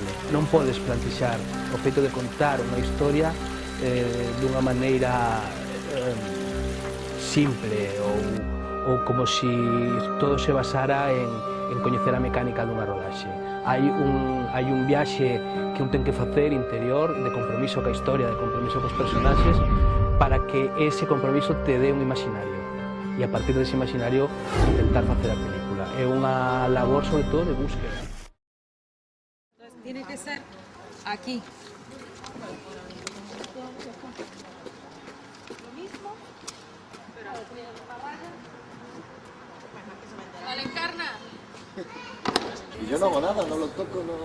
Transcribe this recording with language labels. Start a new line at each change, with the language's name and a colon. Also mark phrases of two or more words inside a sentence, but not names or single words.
Galician: Non podes plantexar o feito de contar unha historia dunha maneira simple ou como se todo se basara en coñecer a mecánica dunha rodaxe. Hai un viaxe que un ten que facer interior de compromiso ca historia, de compromiso cos personaxes, para que ese compromiso te dé un imaginario e a partir dese imaginario intentar facer a película. É unha labor sobre todo de búsqueda.
Spanish: Tiene que ser aquí. Lo mismo, pero vale, encarna. Y yo no hago nada, no lo toco, no...